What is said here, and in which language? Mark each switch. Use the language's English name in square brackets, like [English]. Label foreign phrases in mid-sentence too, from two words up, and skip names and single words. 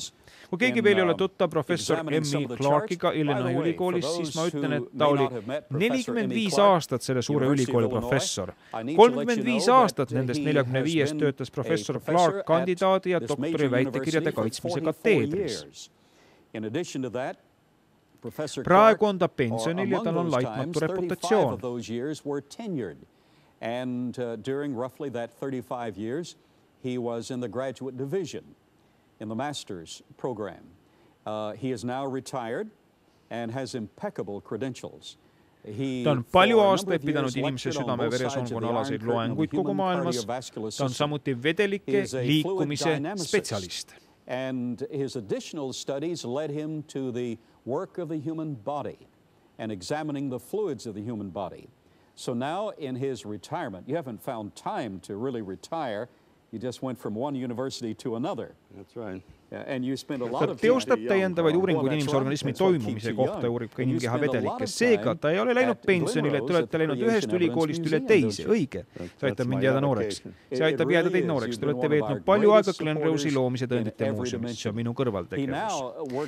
[Estonian] Kui keegi veel ei ole tuttav professor M.E. Clarkiga Illinois ülikoolis, siis ma ütlen, et ta oli 45 aastat selle suure ülikooli professor. 35 aastat nendest 45 töötas professor Clark kandidaadi ja doktori väitekirjade kaitsmise kateedris. Praegu on ta pensionil ja tal on laitmatu reputatsioon. [English] And during roughly that 35 years, he was in the graduate division in the master's program. He is now retired and has impeccable credentials. [Estonian] Ta on palju aastaid pidanud inimese südame-veresoonkonna alaseid loenguid kogu maailmas. Ta on samuti vedelike liikumise spetsialist. [English] And his additional studies led him to the work of the human body and examining the fluids of the human body. So now in his retirement, you haven't found time to really retire. You just went from one university to another. That's right. And you spend a lot of time. [Estonian] Teostab täiendavaid uuringuid inimese organismi toimumise kohta, uurib ka inimkeha vedelikke. Seega ta ei ole läinud pensionile, te olete läinud ühest ülikoolist üle teise. Õige. See aitab mind jääda nooreks. See aitab jääda teid nooreks. Te olete veetnud palju aega Glen Rose'i loomise tõendite muuseumis. See on minu kõrvaltegevus.